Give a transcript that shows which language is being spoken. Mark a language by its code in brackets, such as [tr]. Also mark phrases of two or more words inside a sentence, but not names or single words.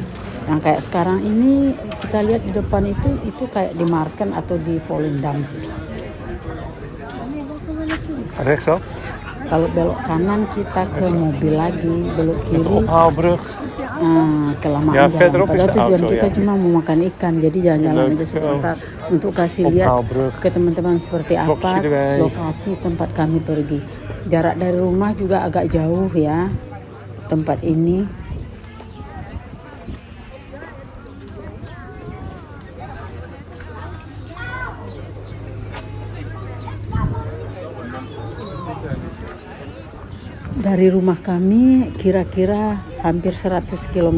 [id] Yang kayak sekarang ini kita lihat di depan itu kayak di Marken atau di Volendam. Rechtsaf? Kalau belok kanan kita ke mobil lagi, belok kiri Ophaalbrug. kelamaan Ya, jalan. [nl] verderop is [id] Padahal de tujuan auto, kita ya. cuma mau makan ikan, jadi jalan-jalan Leuk, aja sebentar untuk kasih lihat Ophaalbrug. ke teman-teman seperti apa [nl] Boxje erbij. [id] lokasi tempat kami pergi. Jarak dari rumah juga agak jauh ya tempat ini. Dari rumah kami kira-kira hampir 100 km.